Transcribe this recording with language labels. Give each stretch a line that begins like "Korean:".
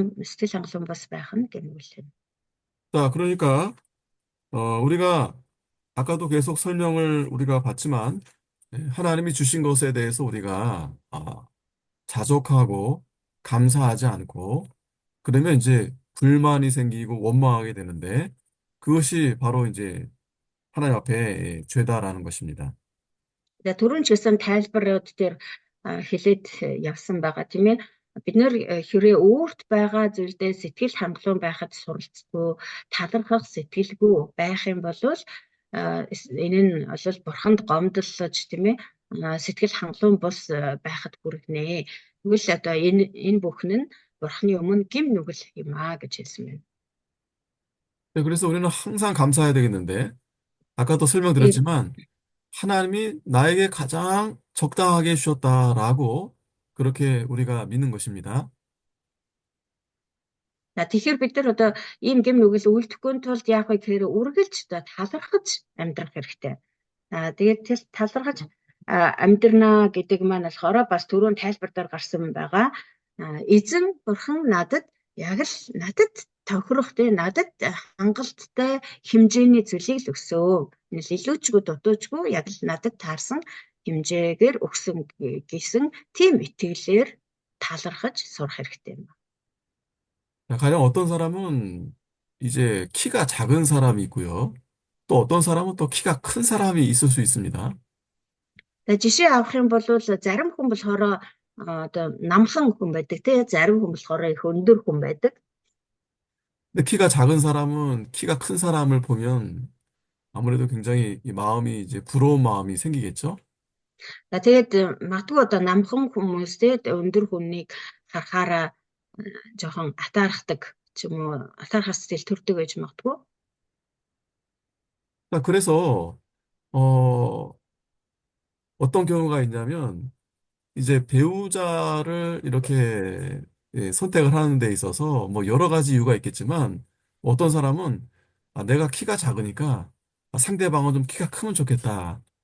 Mongolian: сэтгэл хангалуун бус байх нь гэм нүгэл юм.
Korean: 자, 그러니까 우리가 아까도 계속 설명을 우리가 봤지만 하나님이 주신 것에 대해서 우리가 자족하고 감사하지 않고 그러면 이제 불만이 생기고 원망하게 되는데 그것이 바로 이제 하나님 앞에 죄다라는 것입니다.
Mongolian: За түрүүн ч гэсэн тайлбарууд дээр хэлээд явсан байгаа тийм ээ. Бид нэр хэрэг өөрт байгаа зүйлдээ сэтгэл хангалуун байхад суралцгүй, талархах сэтгэлгүй байх юм бол энэ нь бол бурханд гомдлож тийм ээ сэтгэл хангалуун бус байхад хүргэнэ. Тэгвэл одоо энэ бүхэн нь бурханы өмнө гим нүгэл юм аа гэж хэлсэн байна.
Korean: 네, 그래서 우리는 항상 감사해야 되겠는데 아까도 설명드렸지만 하나님이 나에게 가장 적당하게 주셨다라고 그렇게 우리가 믿는 것입니다.
Mongolian: Тэгэхээр бид нар одоо ийм гэм нүгэл үлдэхгүй тулд яах вэ гэхээр үргэлж талархаж амьдрах хэрэгтэй. Тэгээд талархаж амьдрнаа гэдэг маань болохоор бас түрүүн тайлбар дээр гарсан байгаа. Эзэн бурхан надад яг л надад тохирох тийм надад хангалттай хэмжээний зүйлийг л өгсөн. Энэ илүүчгүй дутуучгүй яг л надад таарсан хэмжээгээр өгсөн гэсэн тийм итгэлээр талархаж сурах хэрэгтэй юм.
Korean: 가령 어떤 사람은 이제 키가 작은 사람이 있고요. 또 어떤 사람은 또 키가 큰 사람이 있을 수 있습니다.
Mongolian: Жишээ авах юм бол зарим хүн болохоор одоо намхан хүн байдаг тий зарим хүн болохоор их өндөр хүн байдаг.
Korean: 근데 키가 작은 사람은 키가 큰 사람을 보면 아무래도 굉장히 이 마음이 이제 부러운 마음이 생기겠죠?
Mongolian: Тэгээд магадгүй одоо намхан хүмүүс тий өндөр хүнийг харахаараа жоохон атаархдаг ч юм уу атаархах сэтгэл төрдөг гэж магадгүй.
Korean: 그래서 어, 어떤 경우가 있냐면 이제 배우자를 이렇게 선택을 하는 데 있어서 뭐 여러 가지 이유가 있겠지만 어떤 사람은 내가 키가 작으니까 상대방은 좀 키가 크면 좋겠다.